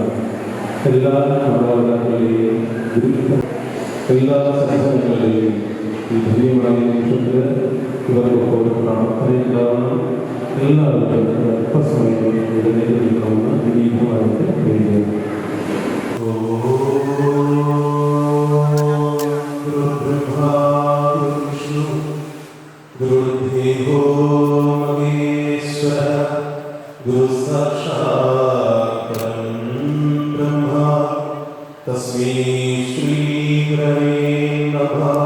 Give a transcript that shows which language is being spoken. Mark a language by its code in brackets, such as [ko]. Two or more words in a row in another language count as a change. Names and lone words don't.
[ml] എല്ലാ മാതാപിതാക്കളെയും എല്ലാ സംഘടനകളെയും ഈ ധന്യമായ നിമിഷത്തിൽ ഇവർക്കൊക്കെ പ്രാർത്ഥനയുണ്ടാവണം. എല്ലാവർക്കും അല്പസമയം ഇവിടെ നിൽക്കണമെന്ന് വിനീതമായിട്ട് വേണ്ടിയാണ്. [sa] गुरुदेवो महेश्वर गुरु साक्षात् ब्रह्म तस्मै श्री गुरवे नमः।